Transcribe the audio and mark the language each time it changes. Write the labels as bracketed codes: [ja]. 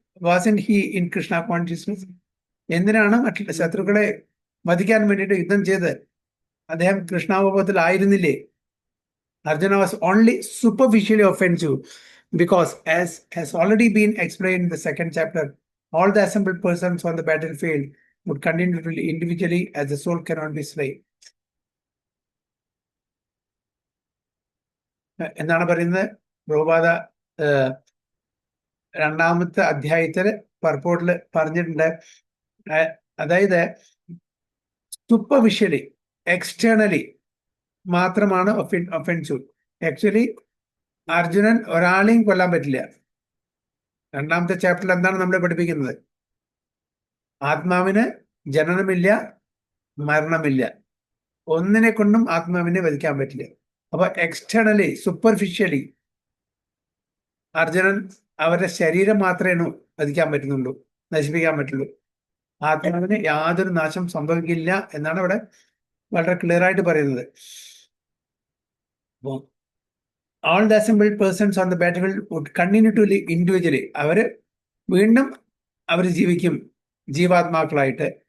[en] wasn't he in Krishna consciousness? [ml] എന്തിനാണ് മറ്റുള്ള ശത്രുക്കളെ വധിക്കാൻ വേണ്ടിയിട്ട് യുദ്ധം ചെയ്തത്? അദ്ദേഹം കൃഷ്ണാവബോധത്തിൽ ആയിരുന്നില്ലേ? [en] Arjuna was only superficially offensive because, as has already been explained in the second chapter, all the assembled persons on the battlefield would continue to live individually as the soul cannot be slain. [ml] എന്താണ് പറയുന്നത്? പ്രഭുപാദ രണ്ടാമത്തെ അധ്യായത്തില് പർപ്പോട്ടില് പറഞ്ഞിട്ടുണ്ട്. അതായത് superficially, externally മാത്രമാണ് offensive. Actually Arjunan ഒരാളെയും കൊല്ലാൻ പറ്റില്ല. രണ്ടാമത്തെ ചാപ്റ്ററിൽ എന്താണ് നമ്മളെ പഠിപ്പിക്കുന്നത്? ആത്മാവിന് ജനനമില്ല, മരണമില്ല. ഒന്നിനെ കൊണ്ടും ആത്മാവിനെ വധിക്കാൻ പറ്റില്ല. അപ്പൊ എക്സ്റ്റേണലി, സൂപ്പർഫിഷ്യലി അർജുനൻ അവരുടെ ശരീരം മാത്രമേ വധിക്കാൻ പറ്റുന്നുള്ളൂ, നശിപ്പിക്കാൻ പറ്റുള്ളൂ. ആത്മാവിന് യാതൊരു നാശം സംഭവിക്കില്ല എന്നാണ് ഇവിടെ വളരെ ക്ലിയർ ആയിട്ട് പറയുന്നത്. [en] all the assembled persons on the battlefield would continue to live individually. [ml] അവര് വീണ്ടും അവർ ജീവിക്കും ജീവാത്മാക്കളായിട്ട്.